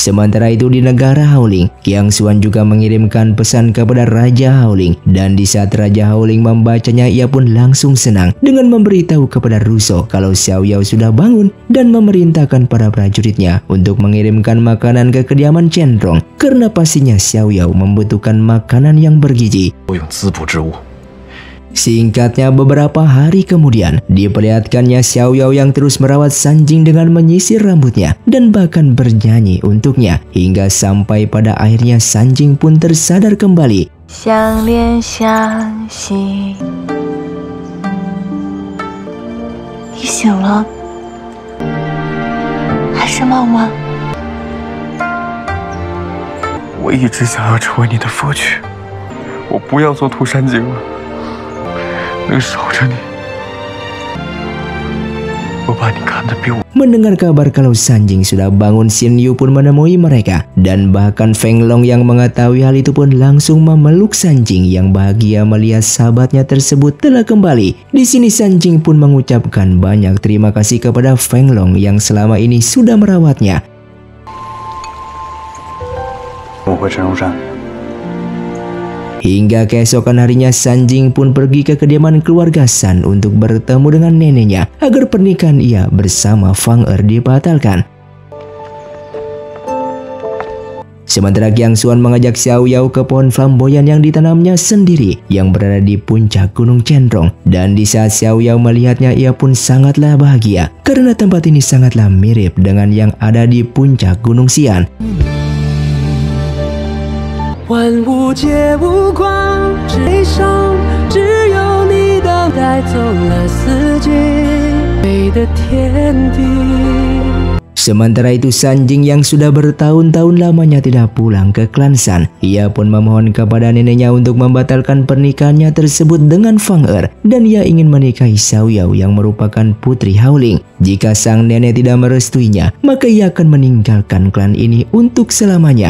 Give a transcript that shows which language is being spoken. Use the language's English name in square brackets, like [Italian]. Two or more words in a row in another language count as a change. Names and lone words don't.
[Indonesian] Sementara itu di negara Howling, Qiang Xuan juga mengirimkan pesan kepada Raja Howling, dan di saat Raja Howling membacanya, ia pun langsung senang dengan memberitahu kepada Russo kalau Xiao Yao sudah bangun dan memerintahkan para prajuritnya untuk mengirimkan makanan ke kediaman Chenrong karena pastinya Xiao Yao membutuhkan makanan yang bergizi. Singkatnya, beberapa hari kemudian diperlihatkannya Xiao Yao yang terus merawat Sanjing dengan menyisir rambutnya dan bahkan bernyanyi untuknya, hingga sampai pada akhirnya Sanjing pun tersadar kembali. [Chinese] 相恋相惜，你醒了，还是梦吗？我一直想要成为你的佛曲，我不要做涂山璟了，能守着你，我把你看得比我。 [Indonesian] Mendengar kabar kalau Sanjing sudah bangun, Xin Yu pun menemui mereka, dan bahkan Feng Long yang mengetahui hal itu pun langsung memeluk Sanjing yang bahagia melihat sahabatnya tersebut telah kembali. Di sini Sanjing pun mengucapkan banyak terima kasih kepada Feng Long yang selama ini sudah merawatnya. [Chinese] 我回陈荣山。 [Indonesian] Hingga keesokan harinya Sanjing pun pergi ke kediaman keluarga San untuk bertemu dengan neneknya agar pernikahan ia bersama Fang Er dibatalkan. Sementara Qiang Xuan mengajak Xiao Yao ke pohon flamboyan yang ditanamnya sendiri yang berada di puncak Gunung Chenrong, dan di saat Xiao Yao melihatnya ia pun sangatlah bahagia karena tempat ini sangatlah mirip dengan yang ada di puncak Gunung Xian. [Chinese] 万物皆无光，悲伤只有你等带走了四季美的天地。 [Indonesian] Sementara itu Sanjing yang sudah bertahun-tahun lamanya tidak pulang ke klan San, ia pun memohon kepada neneknya untuk membatalkan pernikahannya tersebut dengan Fang Er, dan ia ingin menikahi Xiao Yao yang merupakan putri Howling. Jika sang nenek tidak merestuinya, maka ia akan meninggalkan klan ini untuk selamanya.